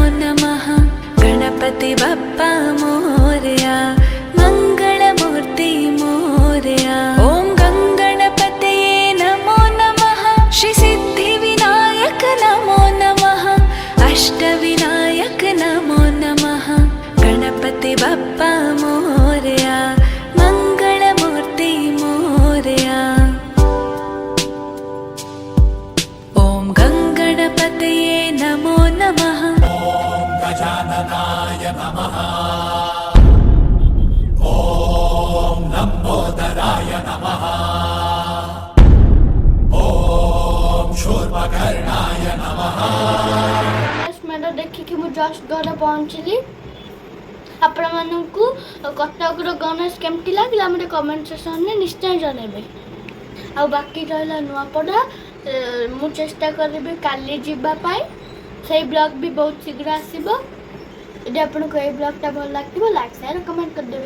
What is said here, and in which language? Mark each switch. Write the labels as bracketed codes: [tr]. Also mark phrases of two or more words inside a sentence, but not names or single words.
[sa] नमः [mr] गणपति बप्पा मोरया मंगलमूर्ति मोरया [sa] ॐ गंगणपतये नमो नमः श्री सिद्धिविनायक नमो नमः अष्टविनायक नमो नमः [mr] गणपति बप्पा मोरया मंगलमूर्ति मोरया [sa] ॐ गंगणपतये नमो नमः गजाननाय नमः ॐ लम्बोदराय नमः ॐ शूर्पकर्णाय नमः [or] ମେଳା ଦେଖିକି ମୁଁ ଜଷ୍ଟ ଘର ପହଞ୍ଚିଲି ଆପଣମାନଙ୍କୁ କଟକର ଗଣେଶ କେମିତି ଲାଗିଲା ମୋତେ କମେଣ୍ଟ ସେକ୍ସନରେ ନିଶ୍ଚୟ ଜଣାଇବେ। ଆଉ ବାକି ରହିଲା ନୂଆପଡ଼ା ମୁଁ ଚେଷ୍ଟା କରିବି କାଲି ଯିବା ପାଇଁ। ସେଇ ବ୍ଲଗ୍ ବି ବହୁତ ଶୀଘ୍ର ଆସିବ। ଯଦି ଆପଣଙ୍କୁ ଏଇ ବ୍ଲଗ୍ଟା ଭଲ ଲାଗିବ ଲାଇକ୍ ସେୟାର କମେଣ୍ଟ କରିଦେବେ।